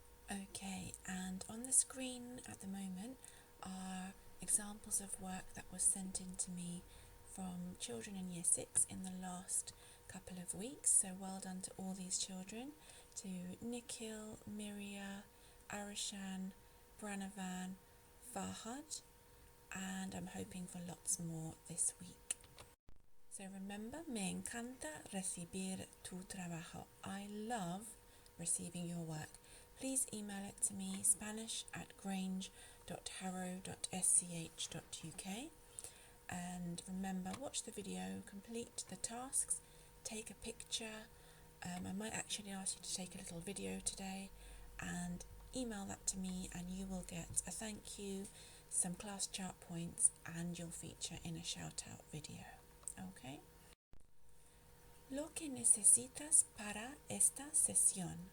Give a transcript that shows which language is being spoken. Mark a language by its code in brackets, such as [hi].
[en] Okay, and on the screen at the moment are examples of work that was sent in to me from children in year 6 in the last couple of weeks. So well done to all these children, to Nikhil, Miria, Arishan, Branavan, Farhad, and I'm hoping for lots more this week. So remember, [es] me encanta recibir tu trabajo. [en] I love receiving your work. Please email it to me, spanish@grange.harrow.sch.uk. And remember, watch the video, complete the tasks, take a picture. I might actually ask you to take a little video today and email that to me, and you will get a thank you, some class chart points, and you'll feature in a shout out video. Okay? [es] Lo que necesitas para esta sesión.